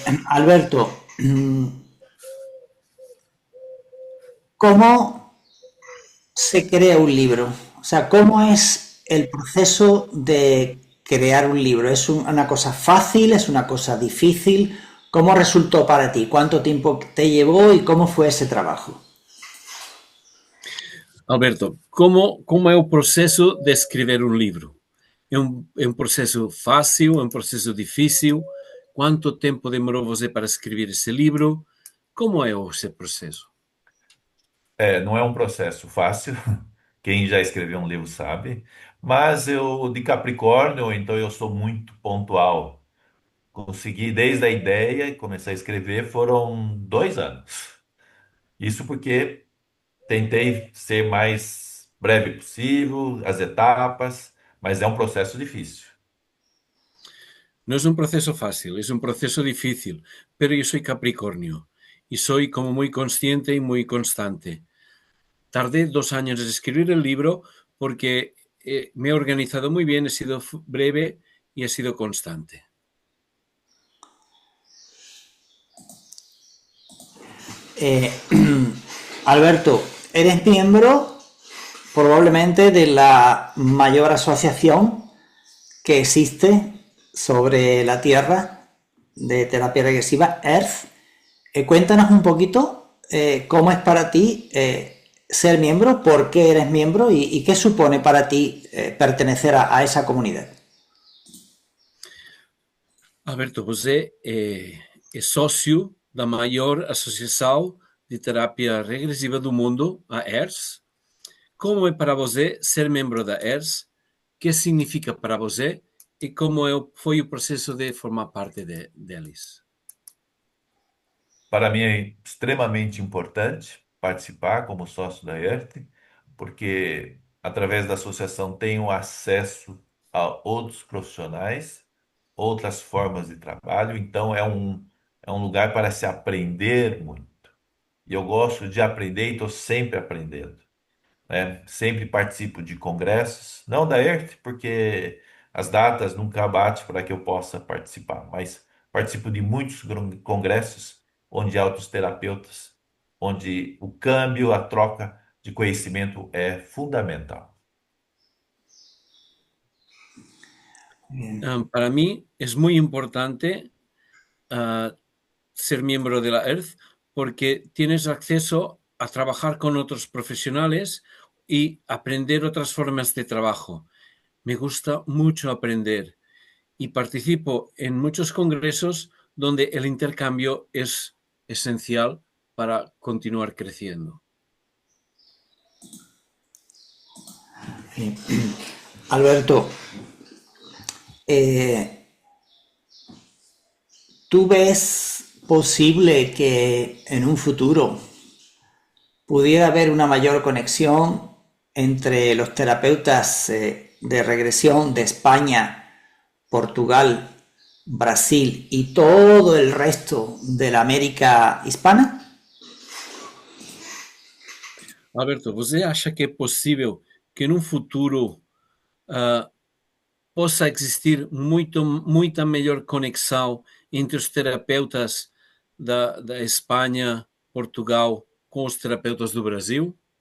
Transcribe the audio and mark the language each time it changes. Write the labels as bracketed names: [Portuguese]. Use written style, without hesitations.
[Spanish] Alberto, ¿cómo se crea un libro? O sea, ¿cómo es el proceso de crear un libro? ¿Es una cosa fácil? ¿Es una cosa difícil? ¿Cómo resultó para ti? ¿Cuánto tiempo te llevó y cómo fue ese trabajo? [Portuguese] Alberto, como é o processo de escrever um livro? É um processo fácil? É um processo difícil? Quanto tempo demorou você para escrever esse livro? Como é esse processo? É, não é um processo fácil, quem já escreveu um livro sabe, mas eu, de Capricórnio, então eu sou muito pontual. Consegui desde a ideia e comecei a escrever foram 2 anos. Isso porque tentei ser mais breve possível, as etapas, mas é um processo difícil. Não é um processo fácil, é um processo difícil, pero eu sou Capricornio e sou como muito consciente e muito constante. [Spanish] Tardé 2 años en escribir el libro porque me he organizado muy bien, he sido breve y he sido constante. Eh, Alberto, eres miembro probablemente de la mayor asociación que existe sobre la Tierra de terapia regresiva, Earth. Cuéntanos un poquito cómo es para ti ser miembro, por qué eres miembro y qué supone para ti pertenecer a esa comunidad. [Portuguese] Alberto, você é sócio da maior associação de terapia regressiva do mundo, a ERS. Como é para você ser membro da ERS? O que significa para você? E como foi o processo de formar parte deles? Para mim é extremamente importante participar como sócio da ERT, porque através da associação tenho acesso a outros profissionais, outras formas de trabalho, então é um lugar para se aprender muito. E eu gosto de aprender e estou sempre aprendendo, né? Sempre participo de congressos, não da ERT, porque as datas nunca batem para que eu possa participar, mas participo de muitos congressos onde há outros terapeutas, onde o câmbio, a troca de conhecimento é fundamental. [Spanish] Para mí es muy importante ser miembro de la EARTH porque tienes acceso a trabajar con otros profesionales y aprender otras formas de trabajo. Me gusta mucho aprender y participo en muchos congresos donde el intercambio es esencial para continuar creciendo. Alberto, ¿tú ves posible que en un futuro pudiera haber una mayor conexión entre los terapeutas de regresión de España, Portugal, Brasil y todo el resto de la América hispana? [Portuguese] Alberto, você acha que é possível que num futuro possa existir muita melhor conexão entre os terapeutas da Espanha, Portugal, com os terapeutas do Brasil?